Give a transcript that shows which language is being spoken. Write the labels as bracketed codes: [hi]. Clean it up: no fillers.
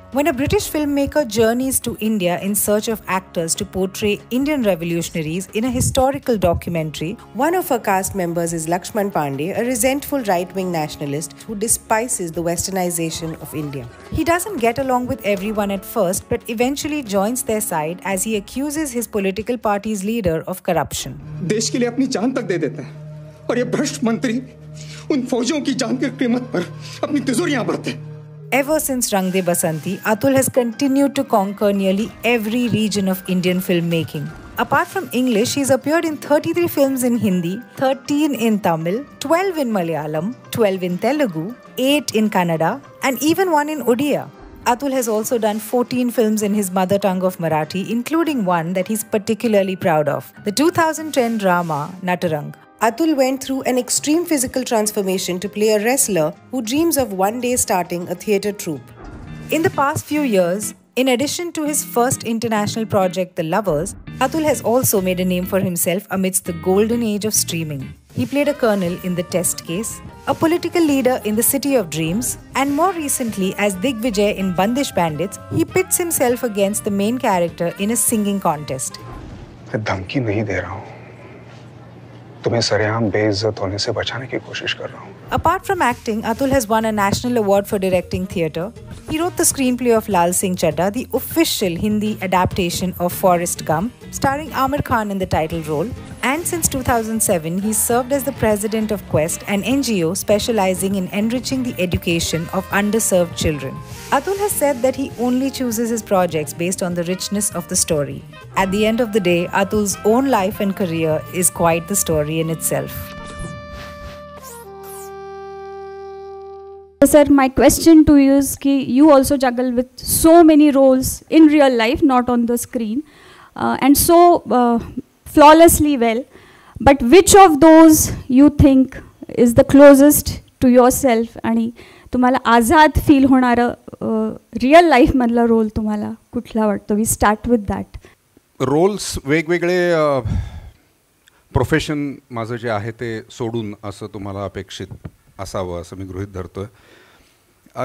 [en] When a British filmmaker journeys to India in search of actors to portray Indian revolutionaries in a historical documentary, one of her cast members is Lakshman Pandey, a resentful right-wing nationalist who despises the westernization of India. He doesn't get along with everyone at first, but eventually joins their side as he accuses his political party's leader of corruption. [hi] देश के लिए अपनी जान तक दे देते हैं और ये भ्रष्ट मंत्री उन फौजियों की जान की कीमत पर अपनी तिजोरियां भरते हैं. [en] Ever since Rang De Basanti, Atul has continued to conquer nearly every region of Indian filmmaking. Apart from English, he's appeared in 33 films in Hindi, 13 in Tamil, 12 in Malayalam, 12 in Telugu, 8 in Kannada, and even one in Odia. Atul has also done 14 films in his mother tongue of Marathi, including one that he's particularly proud of, the 2010 drama Natarang. Atul went through an extreme physical transformation to play a wrestler who dreams of one day starting a theatre troupe. In the past few years, in addition to his first international project, The Lovers, Atul has also made a name for himself amidst the golden age of streaming. He played a colonel in The Test Case, a political leader in The City of Dreams, and more recently as Digvijay in Bandish Bandits, he pits himself against the main character in a singing contest. [hi] मैं धमकी नहीं दे रहा हूँ. तुम्हें सरेआम बेइज्जत होने से बचाने की कोशिश कर रहा हूँ. [en] Apart from acting, Atul has won a national award for directing theatre. He wrote the screenplay of Lal Singh Chadda, the official Hindi adaptation of Forrest Gump, starring Amir Khan in the title role. And since 2007, he served as the president of Quest, an NGO specializing in enriching the education of underserved children. Atul has said that he only chooses his projects based on the richness of the story. At the end of the day, Atul's own life and career is quite the story in itself. Sir, my question to you is कि you also juggle with so many roles in real life, not on the screen, and so flawlessly well. But which of those you think is the closest to your self [mr] आणि तुम्हाला Azad feel होणारं real लाईफमधला role तुम्हाला कुठला वाटतो? [en] We start with that. [mr] Rolls वेगवेगळे profession माझं जे आहे ते सोडून असं तुम्हाला अपेक्षित असावं असं मी गृहीत धरतो आहे.